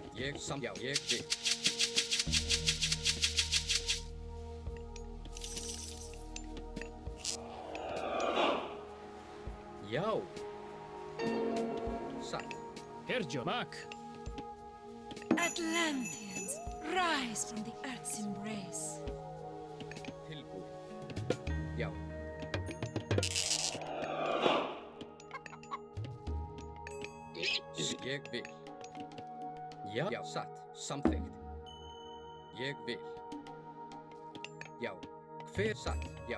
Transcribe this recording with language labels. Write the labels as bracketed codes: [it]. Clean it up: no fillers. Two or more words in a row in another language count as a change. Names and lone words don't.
[is] Já, ég vil. Já. Satt. Herjo, Mak. [en] Atlanteans, rise from the earth's embrace. [is] Tilbúin. Já. Ég vil. Já, satt. Samþykkt. Ég vil. Já. Hver satt? Já.